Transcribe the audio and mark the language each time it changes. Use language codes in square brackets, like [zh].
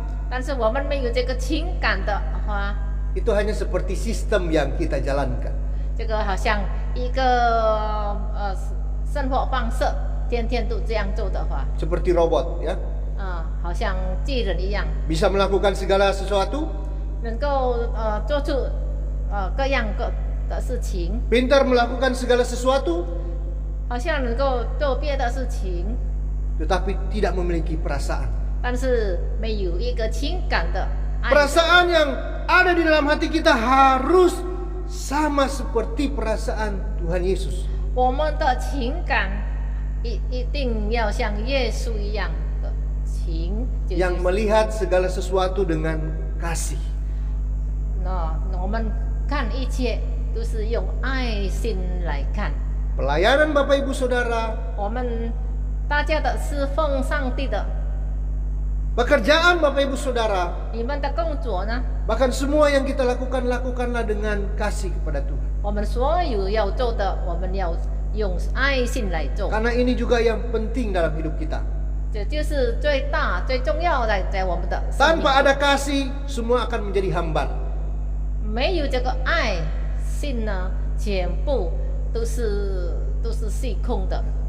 [zh] 但是我们没有这个情感的话， [id] itu hanya seperti sistem yang kita jalankan. [zh] 这个好像一个生活方式，天天都这样做的话， [id] Seperti robot, ya. [zh] 好像巨人一样， [id] Bisa melakukan segala sesuatu, [zh] 能够做出各样的事情， [id] pintar melakukan segala sesuatu, [zh] 好像能够做别的事情， [id] tetapi tidak memiliki perasaan. [zh] 但是没有一个情感的爱。 [id] Perasaan yang ada di dalam hati kita harus sama seperti perasaan Tuhan Yesus. [zh] 我们的情感一定要像耶稣一样的情， [id] Yang melihat segala sesuatu dengan kasih. [zh] 我们看一切都是用爱心来看。 [id] Pelayanan Bapak Ibu Saudara, [zh] 我们大家的侍奉上帝的， [id] pekerjaan Bapak Ibu Saudara, [zh] 你们的工作呢？ [id] bahkan semua yang kita lakukan, lakukanlah dengan kasih kepada Tuhan. [zh] 我们所有要做的，我们要用爱心来做。 [id] Karena ini juga yang penting dalam hidup kita. [zh] 这就是最大、最重要的，在我们的生命。 [id] Tanpa ada kasih, semua akan menjadi hambar. [zh] 没有这个爱心呢，全部都是虚空的。